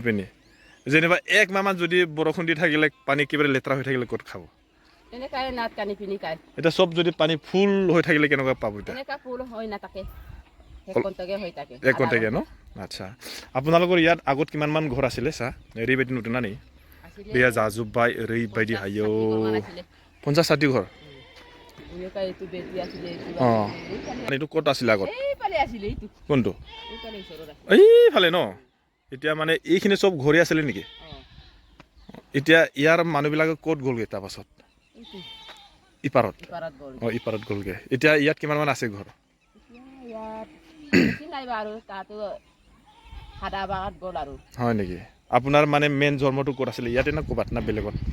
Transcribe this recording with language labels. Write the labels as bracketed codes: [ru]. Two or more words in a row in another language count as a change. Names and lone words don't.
[as] পিনি যেনিবা এক মাহমান যদি বৰষুণ দি থাকিলে পানী একেবাৰে লেতেৰা হৈ থাকিলে ক'ত খাব এটা সব যদি পানী ফুল হৈ থাকিলে কেনেকুৱা পাব এক ঘণ্টাকে ন আচ্ছা আপোনালোকৰ ইয়াত আগত কিমানমান ঘৰ আছিলে চা [brx] ओरैबायदि नुदोंना नै दैया जाजोब्बाय ओरैबायदि आयौ [as] 50-60 ঘৰ এইটো ক'ত আছিলে আগত কোনটো এইফালে ন এতিয়া মানে এইখিনি চব ঘৰে আছিলে নেকি এতিয়া ইয়াৰ মানুহবিলাকে ক'ত গ'লগৈ তাৰপাছত ইপাৰত গ'লগৈ এতিয়া ইয়াত কিমানমান আছে ঘৰ হয় নেকি আপোনাৰ মানে মেইন জন্মটো ক'ত আছিলে ইয়াতে না ক'ৰবাত না বেলেগত